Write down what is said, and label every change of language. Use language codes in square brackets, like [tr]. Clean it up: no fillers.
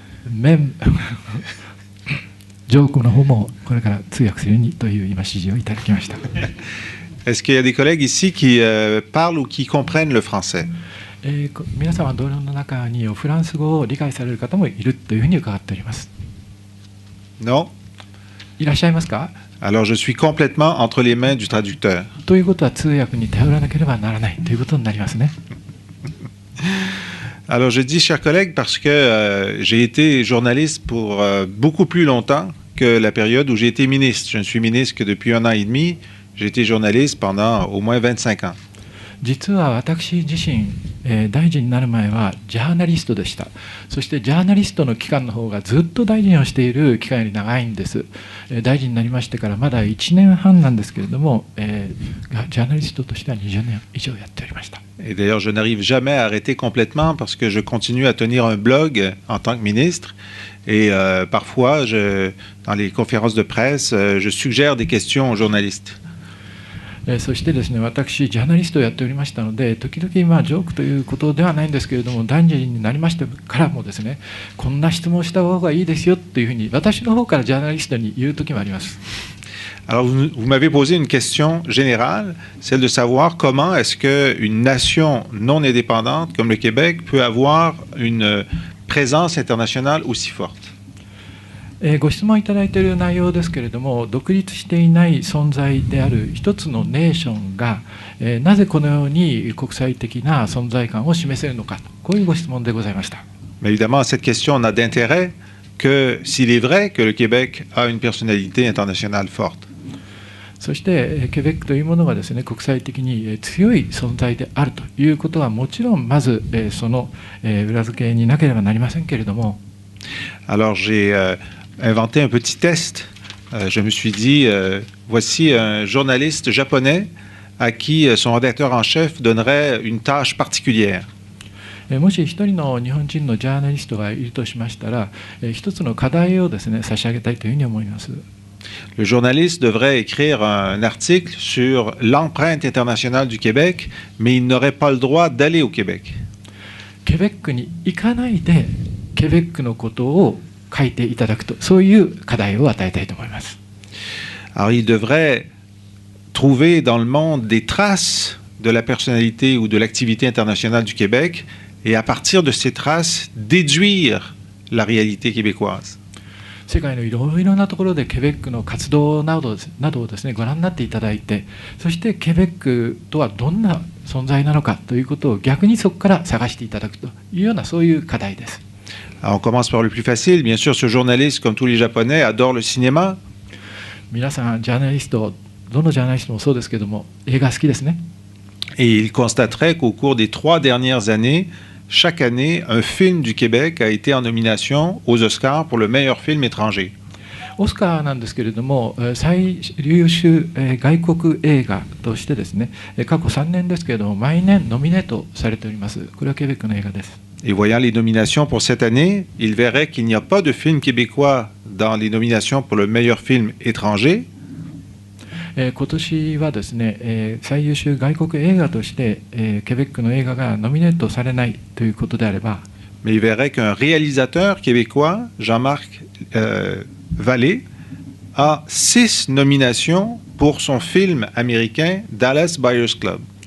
[fr] Même [ja] ジョークの方もこれから通訳するようにという今指示をいただきました。 [fr] Est-ce qu'il y a des collègues ici qui parlent ou qui comprennent le français? [ja] 皆様同僚の中にフランス語を理解される方もいるというふうに伺っております。 [fr] Non? [ja] いらっしゃいますか? [fr] Alors je suis complètement entre les mains du traducteur. [ja] ということは通訳に頼らなければならないということになりますね。 [fr] Alors je dis chers collègues parce que j'ai été journaliste pour beaucoup plus longtemps que la période où j'ai été ministre. Je ne suis ministre que depuis 1 an et demi. J'ai été journaliste pendant au moins 25 ans. [ja] 実は私自身、大臣になる前はジャーナリストでした。そしてジャーナリストの期間の方がずっと大臣をしている期間より長いんです。大臣になりましてからまだ1年半なんですけれども、ジャーナリストとしては20年以上やっておりました。 [fr] Et d'ailleurs, je n'arrive jamais à arrêter complètement parce que je continue à tenir un blog en tant que ministre. Et parfois, dans les conférences de presse, je suggère des questions aux journalistes. [ja] そしてですね、私ジャーナリストをやっておりましたので、時々ジョークということではないんですけれども、大臣になりましてからもですね、こんな質問した方がいいですよというふうに私の方からジャーナリストに言う時もあります。 [fr] Alors, vous m'avez posé une question générale, celle de savoir comment est-ce qu'une nation non indépendante comme le Québec peut avoir une présence internationale aussi forte. [ja] ご質問いただいている内容ですけれども、独立していない存在である一つのネーションが、なぜこのように国際的な存在感を示せるのか、こういうご質問でございました。 [fr] Mais évidemment, cette question n'a d'intérêt que s'il est vrai que le Québec a une personnalité internationale forte. [ja] そしてケベックというものがですね、国際的に強い存在であるということはもちろんまずその裏付けになければなりませんけれども。 [fr] Alors j'ai inventé un petit test. Je me suis dit, voici un journaliste japonais à qui son rédacteur en chef donnerait une tâche particulière. [ja] もし一人の日本人のジャーナリストがいるとしましたら、一つの課題をですね、差し上げたいというふうに思います。 [fr] Le journaliste devrait écrire un article sur l'empreinte internationale du Québec, mais il n'aurait pas le droit d'aller au Québec. [ja] ケベックに行かないで、ケベックのことを書いていただくと、そういう課題を与えたいと思います。 [fr] Alors, il devrait trouver dans le monde des traces de la personnalité ou de l'activité internationale du Québec et à partir de ces traces, déduire la réalité québécoise. [ja] 世界のいろいろなところでケベックの活動などをですね、ご覧になっていただいて、そしてケベックとはどんな存在なのかということを逆にそこから探していただくというようなそういう課題です。 [fr] Alors, on commence par le plus facile. Bien sûr, ce journaliste, comme tous les Japonais, adore le cinéma. [ja] 皆さん、ジャーナリスト、どのジャーナリストもそうですけども、映画好きですね。 [fr] Et il constaterait qu'au cours des 3 dernières années, chaque année, un film du Québec a été en nomination aux Oscars pour le meilleur film étranger. [ja] オスカーなんですけれども、最優秀外国映画としてですね、過去3年ですけれども、毎年ノミネートされております。これはケベックの映画です。 [fr] Et voyant les nominations pour cette année, il verrait qu'il n'y a pas de film québécois dans les nominations pour le meilleur film étranger. [ja] 今年はですね、最優秀外国映画として、ケベックの映画がノミネートされないということであれば、 [fr] Mais il verrait qu'un réalisateur québécois, Jean-Marc Vallée, a 6 nominations pour son film américain Dallas Buyers Club.